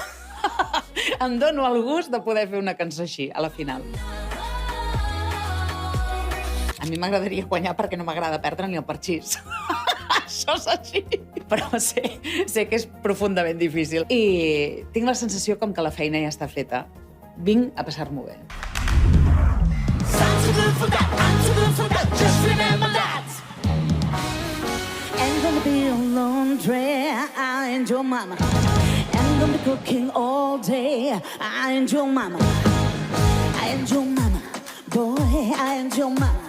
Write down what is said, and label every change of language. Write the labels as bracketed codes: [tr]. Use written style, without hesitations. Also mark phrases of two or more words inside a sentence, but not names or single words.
[ca] Em dono el gust de poder fer una cançó així, a la final. A mi m'agradaria guanyar perquè no m'agrada perdre ni el parxís. Això és així. Però sé que és profundament difícil. I tinc la sensació com que la feina ja està feta. Vinc a passar-m'ho bé. [en] Ain't gonna be a laundry, I ain't your mama. Ain't gonna be cooking all day, I ain't your mama. I ain't your mama, boy, I ain't your mama.